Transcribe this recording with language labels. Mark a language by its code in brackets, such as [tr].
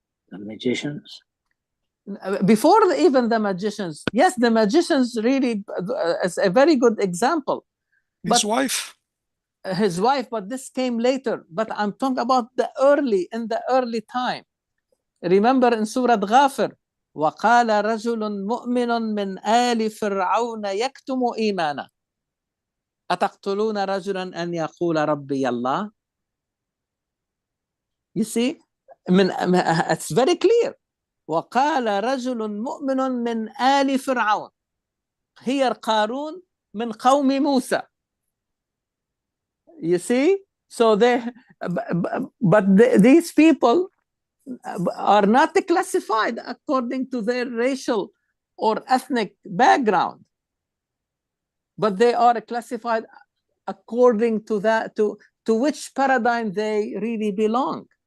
[en] The magicians. before even the magicians. Yes, the magicians really is a very good example. His wife. His wife, but this came later. But I'm talking about in the early time. Remember in Surah Ghafir, [ar] وَقَالَ رَجُلٌ مُؤْمِنٌ مِنْ آلِ فِرْعَوْنَ يَكْتُمُ إِيمَانَهُ أَتَقْتُلُونَ رَجُلًا أَنْ يَقُولَ رَبِّيَ اللَّهُ. [en] You see, it's very clear. [ar] وَقَالَ رَجُلٌ مُؤْمِنٌ مِنْ آلِ فِرْعَوْنَ. [en] Here [ar] قارون من قوم موسى. [en] You see, so these people are not classified according to their racial or ethnic background, but they are classified according to to which paradigm they really belong.